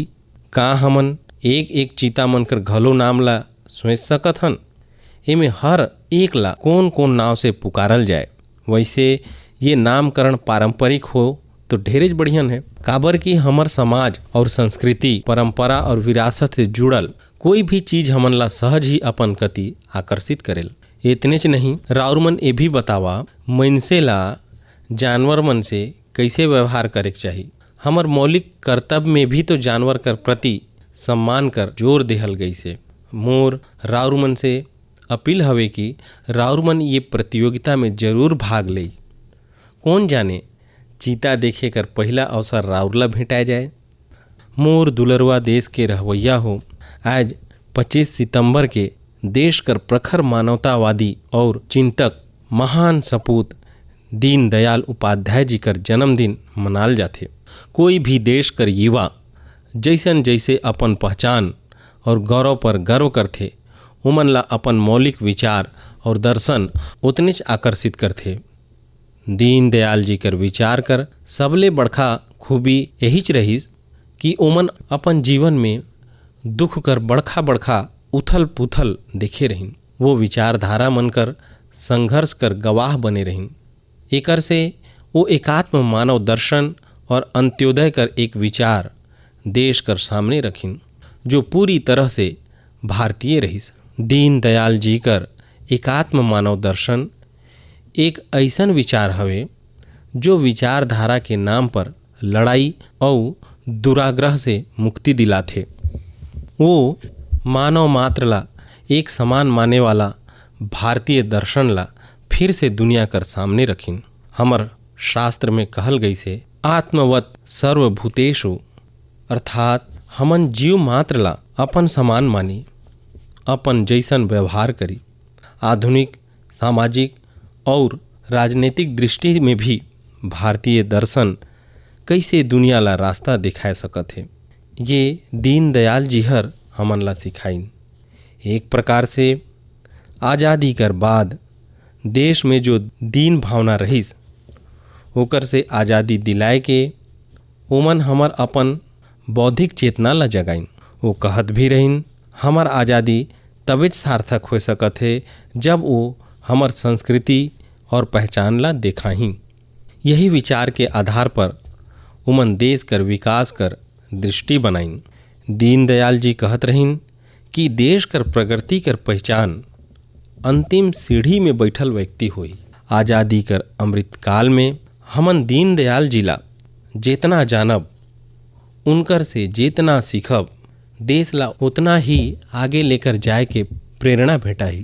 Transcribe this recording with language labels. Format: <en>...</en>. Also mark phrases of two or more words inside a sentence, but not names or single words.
<hne>का हमन एक एक चीता मन कर घलो नाम ला सोच सकत हन। एमे हर एक ला कौन कौन नाव से पुकारल जाए। वैसे ये नामकरण पारंपरिक हो तो ढेरेज बढ़ियन है। काबर कि हमर समाज और संस्कृति, परंपरा और विरासत से जुड़ल कोई भी चीज हमन ला सहज ही अपन कति आकर्षित करेल। इतने च नहीं, राउर मन ये भी बतावा मनसे ला जानवर मन से कैसे व्यवहार करे के चाही। हमर मौलिक कर्तव्य में भी तो जानवर कर प्रति सम्मान कर जोर देहल गई से। मोर राउर मन से अपील हवे कि राउर मन ये प्रतियोगिता में जरूर भाग ले। कौन जाने चीता देखे कर पहला अवसर राउर ला भेंटाए जाए। मोर दुलरुआ देश के रहवैया हो, आज 25 सितंबर के देश कर प्रखर मानवतावादी और चिंतक महान सपूत दीनदयाल उपाध्याय जी कर जन्मदिन मनाल जाथे। कोई भी देश कर युवा जैसन जैसे अपन पहचान और गौरव पर गर्व करथे, उमन ला अपन मौलिक विचार और दर्शन उतनेच आकर्षित करथे। दीनदयाल जी कर विचार कर सबले बड़खा खूबी यहीच रहीस कि ओमन अपन जीवन में दुख कर बड़खा बड़खा उथल पुथल देखे रहिन। वो विचारधारा मन कर संघर्ष कर गवाह बने रहिन। एकर से वो एकात्म मानव दर्शन और अंत्योदय कर एक विचार देश कर सामने रखिन जो पूरी तरह से भारतीय रहीस। दीनदयाल जी कर एकात्म मानव दर्शन एक ऐसन विचार हवे जो विचारधारा के नाम पर लड़ाई और दुराग्रह से मुक्ति दिलाथे। वो मानव मात्र ला एक समान माने वाला भारतीय दर्शन ला फिर से दुनिया कर सामने रखिन। हमर शास्त्र में कहल गई से</hne> <sa>आत्मवत सर्वभूतेषु,</sa> <hne>अर्थात हमन जीव मात्र ला अपन समान मानी, अपन जैसन व्यवहार करी। आधुनिक सामाजिक और राजनीतिक दृष्टि में भी भारतीय दर्शन कैसे दुनिया ला रास्ता दिखाए सकत है, ये दीनदयाल जी हर हमन ला सिखाइन। एक प्रकार से आज़ादी कर बाद देश में जो दीन भावना रहीस ओकर से आज़ादी दिलाए के ओमन हमर अपन बौद्धिक चेतना ला जगाइन। वो कहत भी रहिन हमर आज़ादी तबेच सार्थक हो सकत है जब वो हमर संस्कृति और पहचान ला देखाही। यही विचार के आधार पर उमन देश कर विकास कर दृष्टि बनाइन। दीनदयाल जी कहत रहिन कि देश कर प्रगति कर पहचान अंतिम सीढ़ी में बैठल व्यक्ति होई। आज़ादी कर अमृत काल में हमन दीनदयाल जी ला जेतना जानब, उनकर से जेतना सीखब, देश ला उतना ही आगे लेकर जाए के प्रेरणा भेटाही।</hne>